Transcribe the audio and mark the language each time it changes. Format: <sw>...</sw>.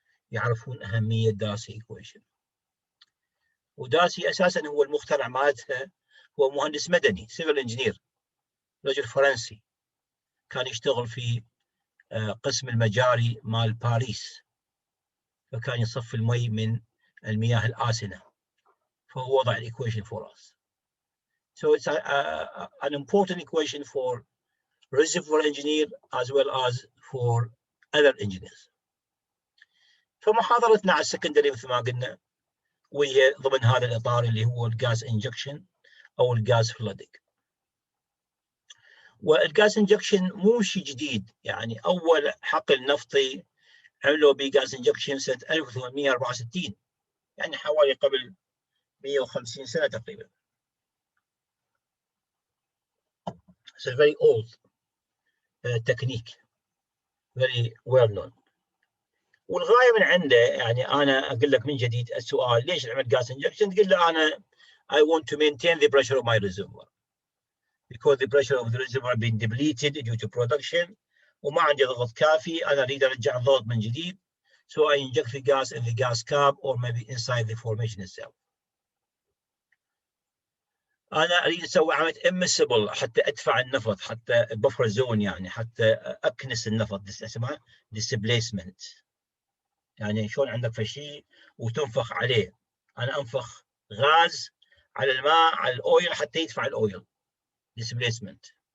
<ar>يعرفون أهمية دارسي إيكويشن. ودارسي أساسا هو المخترع مالتها، هو مهندس مدني سيفل انجينير، رجل فرنسي كان يشتغل في قسم المجاري مال باريس، فكان يصفي المي من المياه الآسنة، فهو وضع الإيكويشن</ar> <en>for us. So it's an important equation for reservoir engineer as well as for other engineers.</en> <ar>فمحاضرتنا على السكندري مثل ما قلنا، وهي ضمن هذا الإطار اللي هو الغاز انجكشن أو الغاز فلودنج. والغاز انجكشن مو شيء جديد، يعني أول حقل نفطي عملوا به غاز انجكشن سنة 1864، يعني حوالي قبل 150 سنة تقريبا.</ar> <en>It's a very old technique, very well known.</en> <ar>والغاية من عنده، يعني أنا أقول لك من جديد السؤال ليش عملت غاز انجكشن؟ تقول له أنا</ar> <en>I want to maintain the pressure of my reservoir because the pressure of the reservoir being depleted due to production</en> <ar>وما عندي ضغط كافي، أنا أريد أرجع الضغط من جديد.</ar> <en>So I inject the gas in the gas cap or maybe inside the formation itself.</en> <ar>أنا أريد أسوي عملية immiscible حتى أدفع النفط، حتى buffer zone، يعني حتى أكنس النفط، اسمها displacement. يعني شلون عندك شيء وتنفخ عليه، أنا أنفخ غاز على الماء على الأويل حتى يدفع الأويل displacement.</ar>